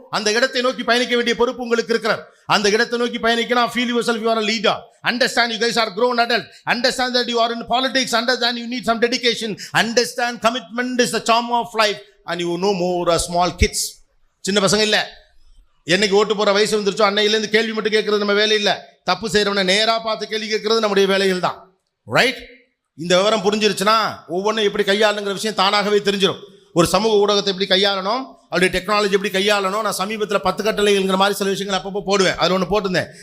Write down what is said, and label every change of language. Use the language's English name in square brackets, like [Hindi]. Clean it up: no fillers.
[Tamil] அந்த இடத்தை நோக்கி பயணிக்க வேண்டிய பொறுப்பு உங்களுக்கு இருக்கிறது. அந்த இடத்தை நோக்கி பயணிக்கணும். [English] Feel yourself you are a leader. Understand you guys are grown adult. Understand that you are in politics. Understand you need some dedication. Understand commitment is the charm of life. And you no more small kids. [Tamil] சின்ன பசங்க இல்ல. என்னைக்கு ஓட்டு போற வயசு வந்துருச்சோ அன்னையிலேருந்து கேள்வி மட்டும் கேட்கறது நம்ம வேலை இல்லை. தப்பு செய்யறவனை நேரா பார்த்து கேள்வி கேட்கறது நம்முடைய வேலைகள் தான். ரைட்? இந்த விவரம் புரிஞ்சிருச்சுன்னா ஒவ்வொன்றும் எப்படி கையாளுங்கிற விஷயம் தானாகவே தெரிஞ்சிடும். ஒரு சமூக ஊடகத்தை எப்படி கையாளணும், அவருடைய டெக்னாலஜி எப்படி கையாளணும். நான் சமீபத்தில் 10 கட்டளைங்கிற மாதிரி சில விஷயங்கள் அப்பப்போ போடுவேன். அதில் ஒன்று போட்டிருந்தேன்.